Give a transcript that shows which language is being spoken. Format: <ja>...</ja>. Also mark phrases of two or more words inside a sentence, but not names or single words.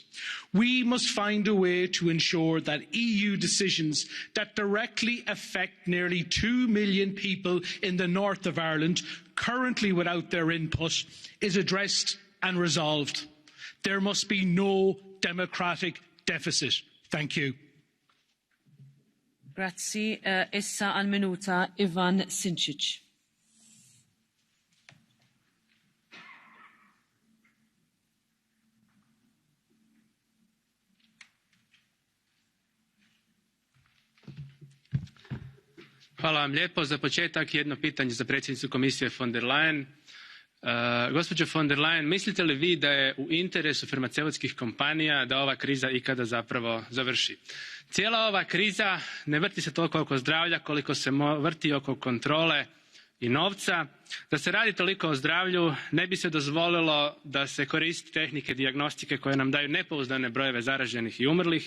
<en>We must find a way to ensure that EU decisions that directly affect nearly 2 million people in the north of Ireland, currently without their input, is addressed and resolved. There must be no democratic deficit. Thank you.</en> <mt>Grazzi. Issa għal minuta Ivan Sinčić.</mt> <hr>Hvala vam lijepo. Za početak jedno pitanje za predsjednicu komisije von der Leyen. Gospođo von der Leyen, mislite li vi da je u interesu farmaceutskih kompanija da ova kriza ikada zapravo završi? Cijela ova kriza ne vrti se toliko oko zdravlja koliko se vrti oko kontrole i novca. Da se radi toliko o zdravlju ne bi se dozvolilo da se koriste tehnike dijagnostike koje nam daju nepouzdane brojeve zaraženih i umrlih.</hr>